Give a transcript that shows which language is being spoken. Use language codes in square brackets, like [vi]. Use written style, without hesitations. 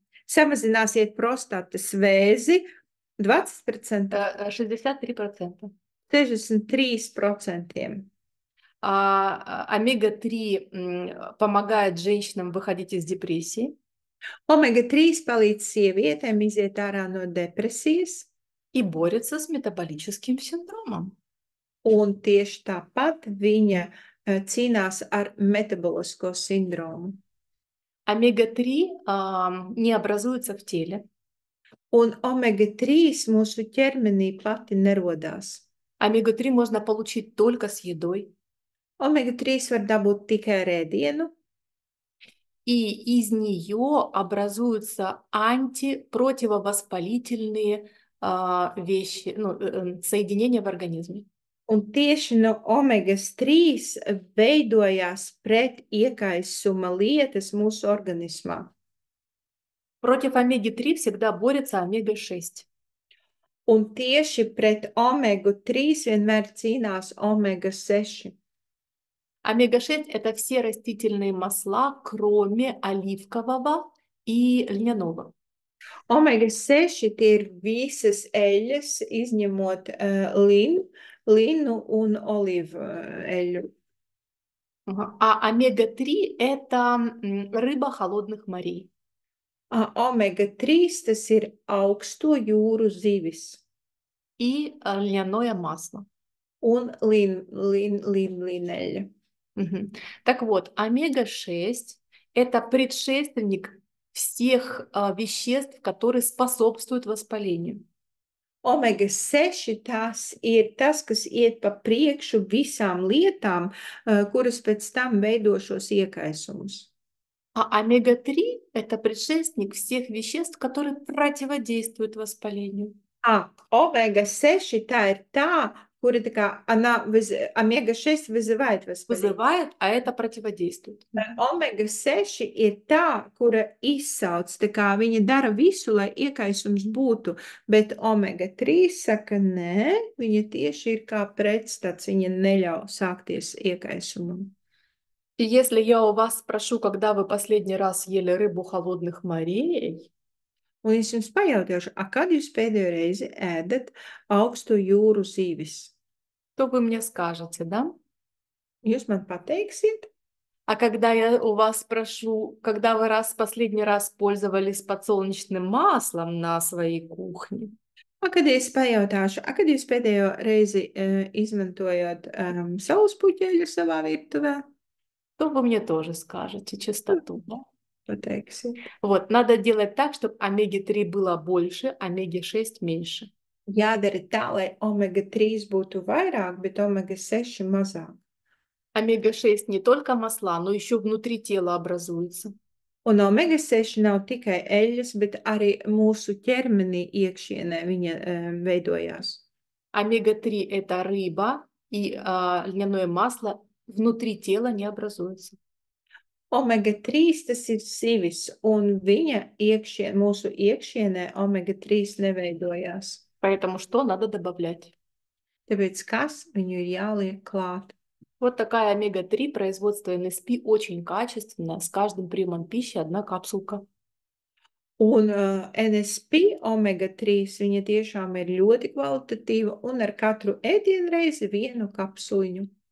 [lv] Samazināsiet prostatas vēzi 20%. 63%. 63%. [ru] Омега-3 помогает женщинам выходить из депрессии. [lv] Omega-3 palīdz sievietēm iziet ārā no depresijas. [ru] И борется с метаболическим синдромом. [lv] Un tieši tāpat viņa cīnās ar metabolisko sindromu. [ru] Омега-3 не образуется в теле. [lv] Un omega-3 mūsu ķermenī pati nerodās. [ru] Омега-3 можно получить только с едой. [lv] Omega-3 var dabūt tikai ar ēdienu. [ru] И из нее образуются антипротивовоспалительные вещи, соединения в организме. [lv] Un tieši no omega-3 veidojās pret iekaisuma lietas mūsu organismā. [ru] Против омеги-3 всегда борется омега-6. [lv] Un tieši pret omega-3 vienmēr cīnās omega-6. [ru] Омега-6 – это все растительные масла, кроме оливкового и льняного. [lv] Omega-6 tie ir visas eļas, izņemot linu un olīvu eļu. [ru] А омега-3 – это рыба холодных морей. [lv] Omega-3 tas ir augsto jūru zivis. [ru] И льняное масло. [lv] Un lineļa. [ru] Так вот, омега-6 – это предшественник всех веществ, которые способствуют воспалению. [lv] Omega-6 tas ir tas, kas iet pa priekšu visām lietām, kuras pēc tam veido šos iekaisumus. [ru] А омега-3 – это предшественник всех веществ, которые противодействуют воспалению. [lv] Omega-6 tā ir tā, kura tā kā omega-6 [ru] вызывает воспаление. Вызывает, а это противодействует. [lv] Omega-6 ir tā, kura izsauc, tā kā viņa dara visu, lai iekaisums būtu, bet omega-3 saka, nē, viņa tieši ir kā pretstats, viņa neļauj sākties iekaisumam. [ru] И если я у вас спрошу, когда вы последний раз ели рыбу холодных морей, [lv] Un es jums pajautāšu, kad jūs pēdējo reizi ēdat augsto jūru zivis? [ru] то вы мне скажете, да? [lv] Jūs man pateiksiet? [ru] А когда я у вас спрошу, когда вы последний раз пользовались подсолнечным маслом на своей кухне? [lv] Kad es pajautāšu, kad jūs pēdējo reizi izmantojat saulespuķeļu savā virtuvē? [ru] То вы мне тоже скажете чистоту, да? [lv] Pateiksiet. [ru] Вот, надо делать так, чтобы омеги-3 было больше, омеги-6 меньше. [lv] Jādara tā, lai omega-3 būtu vairāk, bet omega-6 mazāk. [ru] Омега-6 не только масла, но еще внутри тела образуется. [lv] Un omega-6 nav tikai eļļas, bet arī mūsu ķermenī iekšienē viņa veidojās. [ru] Омега-3 – это рыба, и льняное масло внутри тела не образуется. [lv] Omega-3 tas ir zivis, un viņa mūsu iekšienē omega-3 neveidojās. [ru] Поэтому что надо добавлять? [lv] Tāpēc kas viņu ir jāliek klāt? [ru] Вот такая омега-3 производство НСП очень качественная, с каждым приемом пищи 1 капсулка. [lv] Un NSP omega-3 viņa tiešām ir ļoti kvalitatīva un ar katru ēdienreizi 1 kapsuliņu.